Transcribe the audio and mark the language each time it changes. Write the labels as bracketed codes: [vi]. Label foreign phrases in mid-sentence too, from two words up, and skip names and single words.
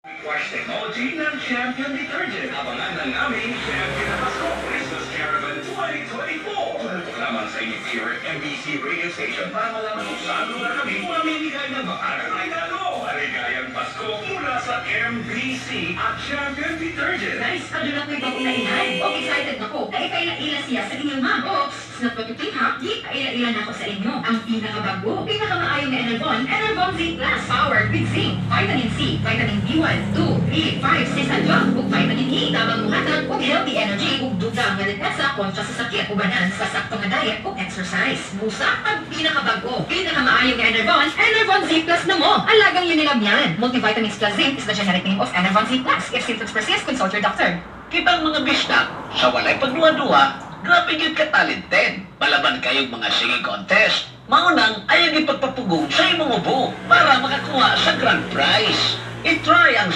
[en] Wash technology [tl] ng Champion Detergent. Abangan ng aming Champion na Pasko [en] Christmas Caravan [tl] 2024. Tumutok lamang sa inyong favorite MBC [en] radio station [tl] para malaman kung saan lugar kami mamimigay ng makarang regalo. Maligayang Pasko mula sa MBC at Champion Detergent. Guys, ano lang kayo bagong naihan? Okay, excited na ko. [ceb] Ay, kaila-ila siya sa inyong mga box. Not patutuha, di kaila-ila na ako sa inyo. Ang pinakabago, pinakamaayong na Enervon Z Plus, [en] powered with zinc, vitamin C, vitamin B1, 2, 3, 5, 6, [ceb] at 12, ug vitamin E, tamang muhatag, ug [en] healthy energy, [ceb] ug dugang nga depensa kontra sa sakit, ubanan sa sakto nga diet ug exercise. Musa ang pinakabago, pinakamaayong na Enervon Z Plus na mo. [tl] Alagang yun nila yan. [en] Multivitamins plus zinc is the generic name of Enervon Z Plus. If symptoms persist, consult your doctor. [ceb] Kitang mga bisdak, sa walay pagduwa-duwa, grabe yun ka-talented. Palaban kayong mga [en] singing contest. [ceb] Maunang ayaw ipagpapugong sa imong ubo para makakuha sa [en] grand prize. [tl] I-try ang